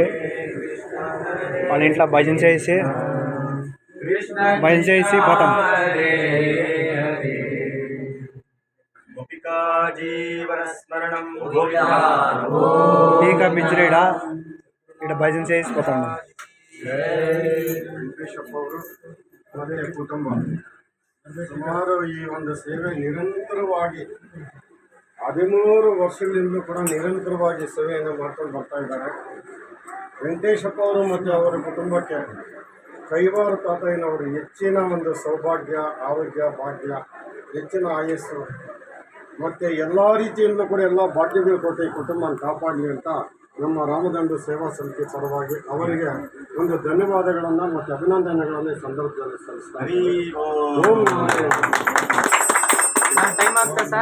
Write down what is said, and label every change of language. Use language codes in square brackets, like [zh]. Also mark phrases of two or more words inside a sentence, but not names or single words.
[te] వాళ్ళ ఇంట్లో భజన చేసి పోతాం. టీ కాపీ ఇచ్చిరే. ఇక్కడ భజన చేసి పోతాం. [kn] ಮತ್ತೆ ಕುಟುಂಬ ಸುಮಾರು ಈ ಒಂದು ಸೇವೆ ನಿರಂತರವಾಗಿ 13 ವರ್ಷಗಳಿಂದ ಕೂಡ ನಿರಂತರವಾಗಿ ಸೇವೆಯನ್ನು ಮಾಡ್ಕೊಂಡು ಬರ್ತಾ ಇದ್ದಾರೆ. ವೆಂಕಟೇಶಪ್ಪ ಅವರು ಮತ್ತು ಅವರ ಕುಟುಂಬಕ್ಕೆ ಕೈವಾರ ತಾತಯ್ಯನವರು ಹೆಚ್ಚಿನ ಒಂದು ಸೌಭಾಗ್ಯ, ಆರೋಗ್ಯ, ಭಾಗ್ಯ, ಹೆಚ್ಚಿನ ಆಯಸ್ಸು ಮತ್ತು ಎಲ್ಲ ರೀತಿಯಿಂದಲೂ ಕೂಡ ಎಲ್ಲ ಭಾಗ್ಯಗಳು ಕೊಟ್ಟು ಈ ಕುಟುಂಬನ ಕಾಪಾಡಲಿ ಅಂತ ನಮ್ಮ ರಾಮದಂಡು ಸೇವಾ ಸಮಿತಿ ಪರವಾಗಿ ಅವರಿಗೆ ಒಂದು ಧನ್ಯವಾದಗಳನ್ನು ಮತ್ತು ಅಭಿನಂದನೆಗಳನ್ನು ಈ ಸಂದರ್ಭದಲ್ಲಿ ಸಲ್ಲಿಸ್ತಾರೆ.